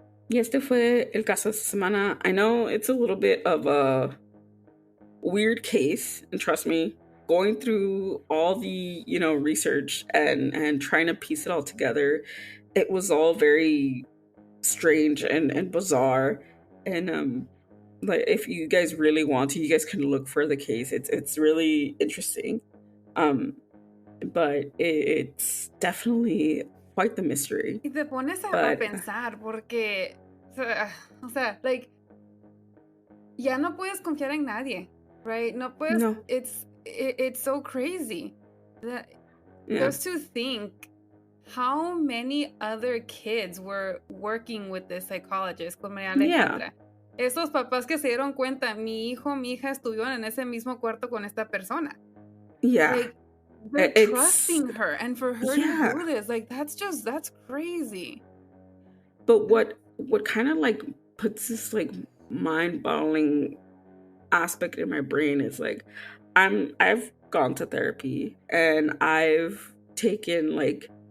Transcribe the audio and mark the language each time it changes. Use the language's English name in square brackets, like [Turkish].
[Spanish] Y este fue el caso de esta semana. [English] I know it's a little bit of a weird case, and trust me, going through all the research and trying to piece it all together, it was all very strange and bizarre. And like if you guys really want to, you guys can look for the case. It's really interesting, but it's definitely quite the mystery. [Spanish] Y te pones a pensar porque, o sea, like, ya no puedes confiar en nadie, right? No puedes. No. [English] It's so crazy that just to think how many other kids were working with this psychologist con Maria Alejandra. [Spanish] Esos papás que se dieron cuenta, mi hija estuvieron en ese mismo cuarto con esta persona. [English] Yeah. Like, they're trusting her, and for her to do this, like, that's crazy. But what kind of like puts this like mind-boggling aspect in my brain is like, I've gone to therapy and I've taken like